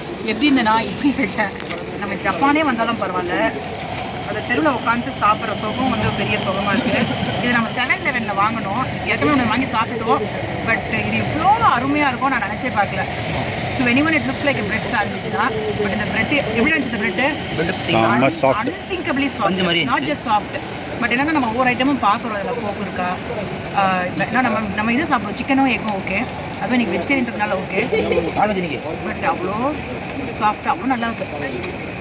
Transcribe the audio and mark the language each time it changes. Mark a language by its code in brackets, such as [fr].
[ta] எப்படி இருந்தேன்னா இப்படி இருக்கேன். நம்ம ஜப்பானே வந்தாலும் பரவாயில்ல, அந்த தெருவில் உட்காந்து சாப்பிட்ற சுகம் வந்து ஒரு பெரிய சுகமாக இருக்குது. இது நம்ம 7-Eleven வாங்கணும், ஏற்கனவே ஒன்று வாங்கி சாப்பிட்டுட்டோம். பட் இது இவ்வளோ அருமையாக இருக்கும் நான் நினச்சே பார்க்கல. [en] ஸோ anyone it looks like a bread sandwich [ta] தான். பட் இந்த பிரெட் எப்படி இருந்துச்சு? இந்த bread [en] Unthinkably soft, not just soft. [ta] But என்னன்னா நம்ம ஒவ்வொரு ஐட்டமும் பார்க்குறோம், அதில் போக்கு இருக்கா, ஏன்னா நம்ம இது சாப்பிடுவோம், சிக்கனும் எக்கும் ஓகே, அதுவும் எனக்கு வெஜிடேரியன்றதுனால ஓகே. பட் அவ்வளோ சாஃப்டாக அவ்வளோ நல்லா இருக்குது.